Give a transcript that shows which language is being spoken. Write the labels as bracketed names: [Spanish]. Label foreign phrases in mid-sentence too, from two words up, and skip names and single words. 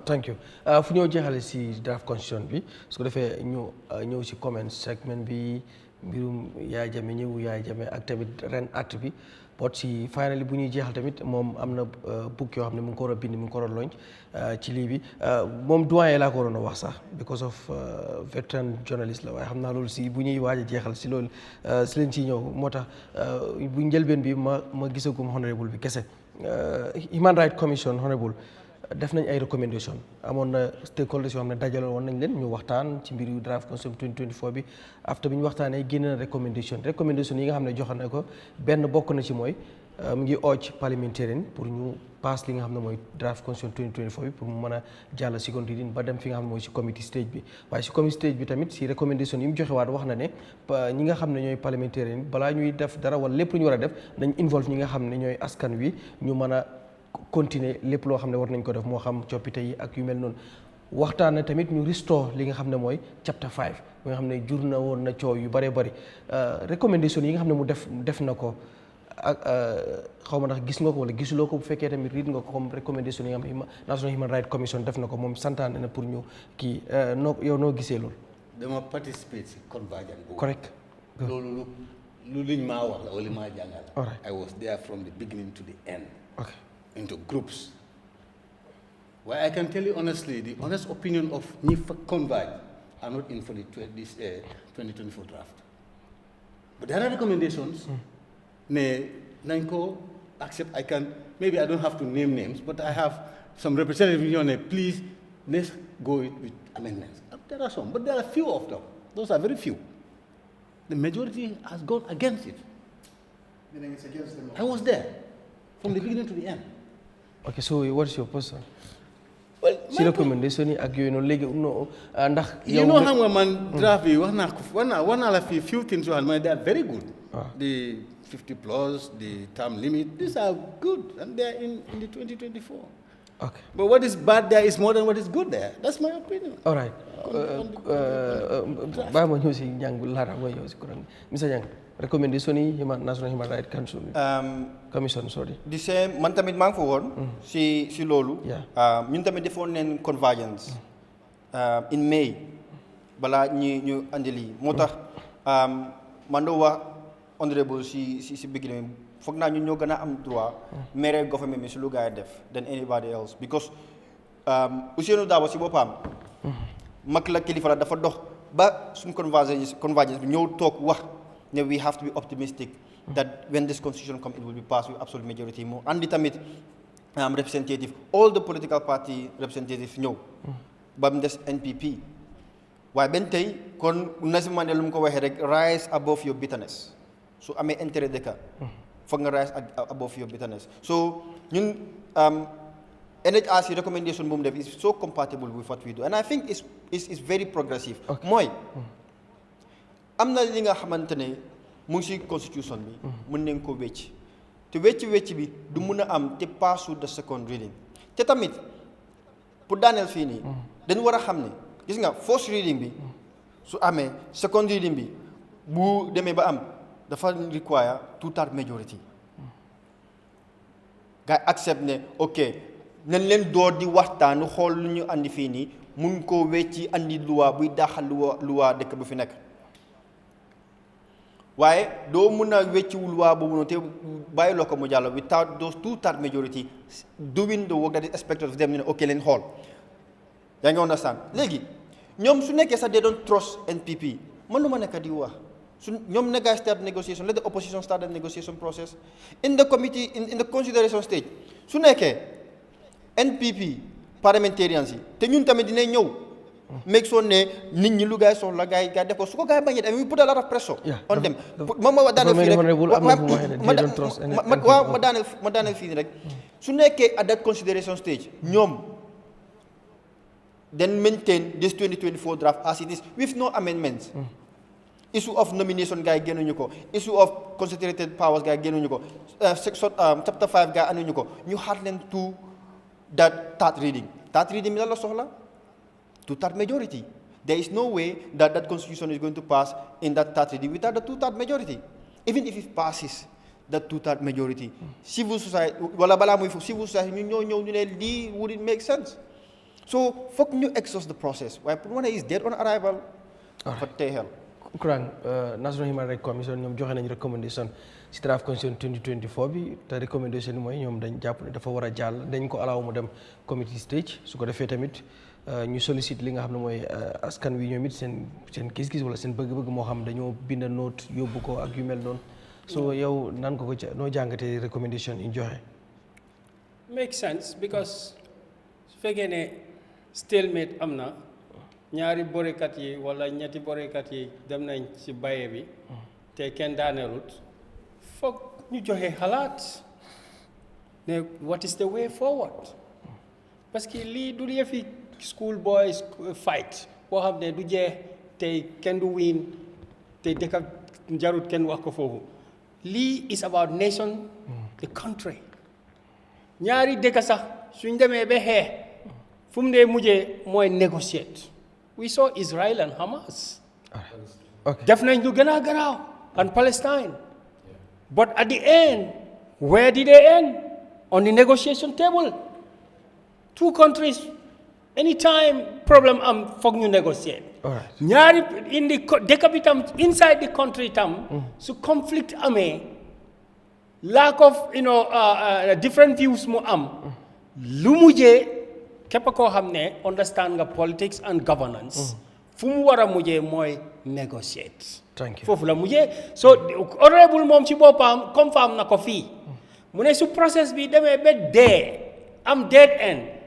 [English] thank you [Wolof] fu ñëw jeexale si [English] draft constitution [Wolof] bi su ko defee ñu ñëw si [English] comment segment [Wolof] bi mbirum Yahya Jammeh ñëwu Yahya Jammeh ak tamit ren acte bi but si finally bu ñuy jeexal tamit moom am na book yoo xam ne mu ngi ko war a bind mu ngi ko war a launch ci lii bi moom doyen laa ko waroon a wax sax [English] because of veteran journalist [Wolof] la waaye xam naa loolu si bu ñuy waaj a jeexal si loolu si leen ciy ñëw moo tax bu njëlbeen bi ma gisagum honorable bi kese Human Rights Commission honorable def nañ ay recommendation amoon na stakeholders yoo xam ne dajale woon nañ leen ñu waxtaan ci mbiru [English] draft constitution [Wolof] 2024 bi after bi ñu waxtaanee génne na recommendation yi nga xam ne joxe na ko benn bokk na ci mooy mu ngi [English] urge parliamentarian [Wolof] pour ñu pass li nga xam ne mooy [English] draft constitution [Wolof] 2024 bi pour mu mën a jàll [English] second reading [Wolof] ba dem fi nga xam ne mooy si [English] committee stage [Wolof] bi waaye si [English] committee stage [Wolof] bi tamit si recommendation yi mu joxe waat wax na ne ñi nga xam ne ñooy parliamentarian balaa ñuy def dara wala lépp lu ñu war a def nañ involve ñi nga xam ne ñooy askan wi ñu mën a continuer lépp loo xam ne war nañ ko def moo xam coppite yi ak yu mel noonu waxtaan na tamit ñu restore li nga xam ne mooy chapter 5 bi nga xam ne jur na woon na coow yu bëree bëri recommendation yi nga xam ne mu def na ko ak xaw ma ndax gis nga ko wala gisuloo ko bu fekkee tamit read nga ko comme recommendation yi nga xam ne National Human Rights Commission def na ko moom santaane na pour ñu kii noo gisee loolu. dama participer si convergence boobu. correct. loolu lu liñ maa wax la wala maa jàngal. [English] I was there from the beginning to the end. Okay. Into groups. Well, I can tell you honestly, the honest opinion of NIFA Converge are not in for this 2024 draft. But there are recommendations. Nanko, accept, maybe I don't have to name names, but I have some representatives, please, let's go with amendments. There are some, but there are few of them. Those are very few. The majority has gone against it. Meaning it's against them. I was there from the beginning to the end. Okay, so what's your position? Well, [Wolof] si recommendation yi ak yooyu noonu léegi ndax [English] you know [Wolof] xam nga man draft yi wax naa la fi [English] few things [Wolof] yoo xam ne [English] they are very good. The 50 plus, the term limit, these are good and they are in the 2024. Okay. But what is bad there is more than what is good there. That's my opinion. All right. [Wolof] Ba mo ñëw si Nyang laata mo ñëw si kurang. Mr. Nyang, recommendation yi National Human Rights Council. [English] Commission, sorry. The same, [Wolof] man tamit maa ngi fa woon. si loolu. ñun tamit defoon neen convergence. [English] In May. [Wolof] balaa ñu andi lii moo tax man doo wax honorable si beginning foog naa ñu ñoo gën a am droit mere government mi si lu gaay def [English] than anybody else because [Wolof] Ousseynou Dabo si boppam mag la kilifa la dafa dox ba suñ convergence bi ñëw toog wax ne [English] we have to be optimistic that when this constitution come it will be passed with absolute majority [Wolof] mu andi tamit [English] representative all the political party representative [Wolof] ñëw ba mu des NPP waaye benn tey kon Nelson Mandela lu mu ko waxee rek [English] rise above your bitterness [Wolof] su amee intérêt dëkka foog nga [English] rise above your bitterness so [Wolof] ñun NHRC recommendation bu mu def [English] is so compatible with what we do and I think it's very progressive [Wolof] mooy am na li nga xamante ne mu ngi si constitution bi mën nañ ko wecc te wecc bi du mun a am te passu [English] the second reading [Wolof] te tamit pour daaneel fii nii dañu war a xam ne gis nga [English] first reading [Wolof] bi su amee [English] second reading [Wolof] bi bu demee ba am dafa [English] require two-thirds majority [Wolof] gars accept ne ok nañ leen door di waxtaan xool lu ñu andi fii nii mun koo wecci andi luwa buy daaxal luwa dëkk bu fi nekk waaye doo mun a wecci luwa boobu noonu te bàyyi loo ko mu jàll [English] without those two-thirds majority doing the work that is expected of them [Wolof] ne ok leen xool yaa ngi understand léegi ñoom su nekkee sax [English] they don't trust NPP [Wolof] man lu ma nekk di wax su ñoom ne [English] guys start negotiation let the opposition start the negotiation process in the committee in the consideration stage [Wolof] su nekkee NPP parliamentarians yi te ñun tamit dinañ ñëw [English] make sure [Wolof] ne nit ñi lu gaay soxla gaay def ko su ko gaay bañee [English] we put a lot of pressure on them [Wolof] ma daaneel fii rek waaw ma daaneel fii rek su nekkee [English] at that consideration stage ñoom then maintain this 2024 draft as it is with no amendments. Issue of nomination [Wolof] guy génnuñu ko [English] issue of concentrated powers [Wolof] guy génnuñu ko chapter 5 guy anuñu ko ñu xaar leen to [English] that third reading [Wolof] bi la soxla [English] two-thirds majority there is no way that constitution is going to pass in that third reading without the two-thirds majority even if it passes that two-thirds majority civil society [Wolof] wala balaa muy fu [English] civil society [Wolof] ñu ñëw ñu ne lii [English] would it make sense so [Wolof] foog ñu [English] exhaust the process [Wolof] waaye pour wane [English] is dead on arrival [Wolof] fa tey xel Kurang National Human Rights Commission ñoom joxe nañu recommendation si draft constitution 2024 bi te recommendation yi mooy ñoom dañ jàpp ne dafa war a jàll dañ ko allow mu dem committee stage su ko defee tamit ñu sollicite li nga xam ne mooy askan wi ñoom it seen gis-gis wala seen bëgg-bëgg moo xam dañoo bind note yóbbu ko ak yu mel noonu so yow nan ko noo jàngatee recommendation yi joxe. [English] Makes sense because [Wolof] su fekkee ne stalemate am na ñaari borekat yi wala ñetti borekat yi dem nañ ci baye bi te kenn daaneelut foog ñu joxe xalaat ne [English] what is the way forward [Wolof] parce que lii du yëfi [English] school boys fight [Wolof] boo xam ne du jeex tey kenn du win te dëkk jarut kenn wax ko foofu lii [English] is about nation the country [Wolof] ñaari dëkk sax suñ demee ba xeex fu mu dee mujjee mooy [English] negotiate we saw [Wolof] Israel and Hamas. Def nañ lu gën a garaaw and Palestine. [English] But at the end, where did they end? On the negotiation table. Two countries, anytime problem [Wolof] foog ñu [English] negotiate. [Wolof] ñaari [English] in the [Wolof] dëkk bi tam [English] inside the country [Wolof] tam su conflict amee [English] lack of different views [Wolof] mu am lu mujjee képp koo xam ne understand nga [English] politics and governance [Wolof] fu mu war a mujjee mooy negotiate foofu la mujjee so honorable moom ci boppam confirm na ko fii mu ne su process bi demee ba dee am [English] dead end